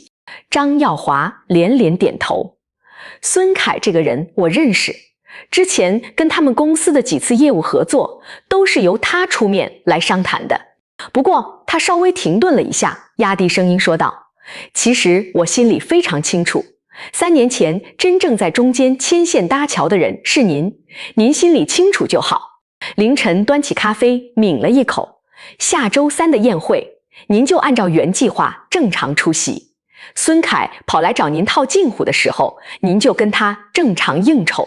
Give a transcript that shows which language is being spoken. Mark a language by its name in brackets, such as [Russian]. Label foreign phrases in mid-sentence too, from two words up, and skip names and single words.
[Chinese] 張耀華連連點頭。孫凱這個人我認識， 之前跟他們公司的幾次業務合作，都是由他出面來商談的。不过他稍微停頓了一下，壓低聲音說道：“其實我心裡非常清楚，3年前真正在中間牽線搭橋的人是您，您心裡清楚就好。” 凌晨端起咖啡抿了一口，下周3的宴會，您就按照原計劃正常出席。孫凱跑來找您套近乎的時候，您就跟他正常應酬。